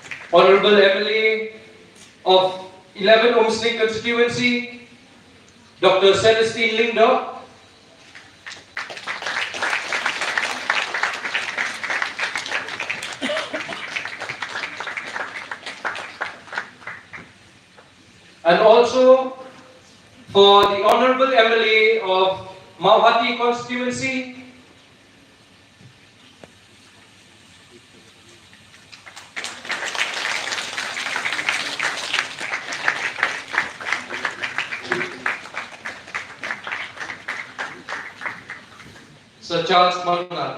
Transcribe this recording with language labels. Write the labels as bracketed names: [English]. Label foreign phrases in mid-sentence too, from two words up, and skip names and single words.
[English] Honorable MLA of 11 Umling constituency, Dr. Celestine Lindoh. And also for the Honorable MLA of Mauhati constituency, Sir Charles Konrad.